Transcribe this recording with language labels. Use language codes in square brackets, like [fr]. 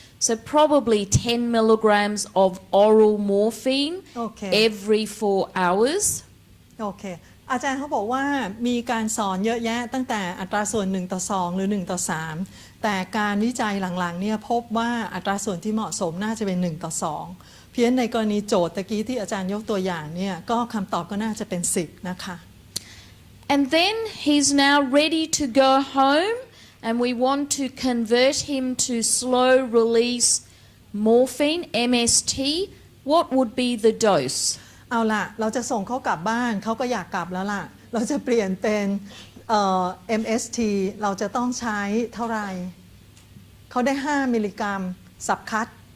[en] So probably 10 milligrams of oral morphine every 4 hours. [th] โอเคอาจารย์เขาบอกว่ามีการสอนเยอะแยะตั้งแต่อัตราส่วน1 ต่อ 2หรือ1 ต่อ 3แต่การวิจัยหลังๆเนี่ยพบว่าอัตราส่วนที่เหมาะสมน่าจะเป็น1 ต่อ 2เพี้ยนในกรณีโจทย์ตะกี้ที่อาจารย์ยกตัวอย่างเนี่ยก็คำตอบก็น่าจะเป็น10นะคะ [en] And then he's now ready to go home and we want to convert him to slow release morphine MST. What would be the dose? [th] เอาล่ะเราจะส่งเขากลับบ้านเขาก็อยากกลับแล้วล่ะเราจะเปลี่ยนเป็นMST เราจะต้องใช้เท่าไหร่เขาได้5 มิลลิกรัมสับคัด